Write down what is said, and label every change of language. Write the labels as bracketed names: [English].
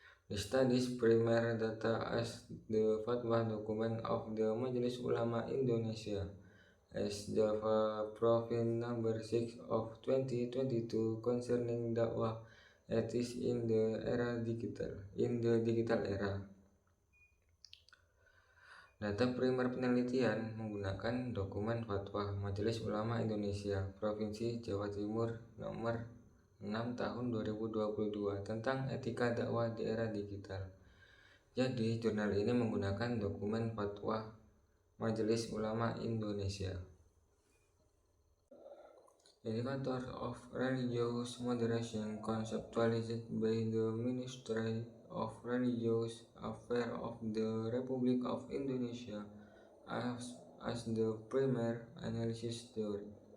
[English] The study's primary data as the fatwa document of the Majelis Ulama Indonesia as Java Province number 6 of 2022 concerning dakwah ethics in the digital era. [Indonesian] Data primer penelitian menggunakan dokumen fatwa Majelis Ulama Indonesia Provinsi Jawa Timur nomor 6 tahun 2022 tentang etika dakwah di era digital. Jadi, jurnal ini menggunakan dokumen fatwa Majelis Ulama Indonesia. [English] Indicator of Religious Moderation conceptualized by the Ministry of Religious Affairs of the Republic of Indonesia as the primary analysis theory.